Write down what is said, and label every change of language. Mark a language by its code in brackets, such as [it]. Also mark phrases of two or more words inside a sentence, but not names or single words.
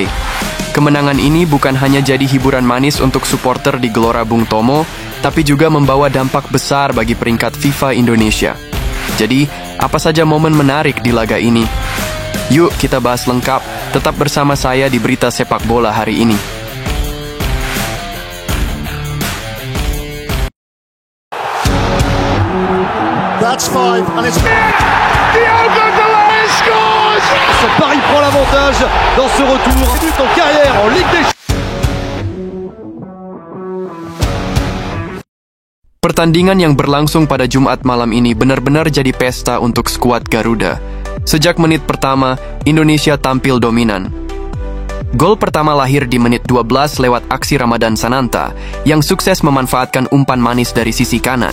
[id] Kemenangan ini bukan hanya jadi hiburan manis untuk supporter di Gelora Bung Tomo, tapi juga membawa dampak besar bagi peringkat FIFA Indonesia. Jadi, apa saja momen menarik di laga ini? Yuk kita bahas lengkap, tetap bersama saya di Berita Sepak Bola hari ini. [en] That's five, and it's... Diogo Dalot scores! [fr] Paris prend l'avantage dans ce retour. Début en carrière en Ligue des Champions. [id] Pertandingan yang berlangsung pada Jumat malam ini benar-benar jadi pesta untuk skuad Garuda. Sejak menit pertama, Indonesia tampil dominan. Gol pertama lahir di menit 12 lewat aksi Ramadan Sananta yang sukses memanfaatkan umpan manis dari sisi kanan.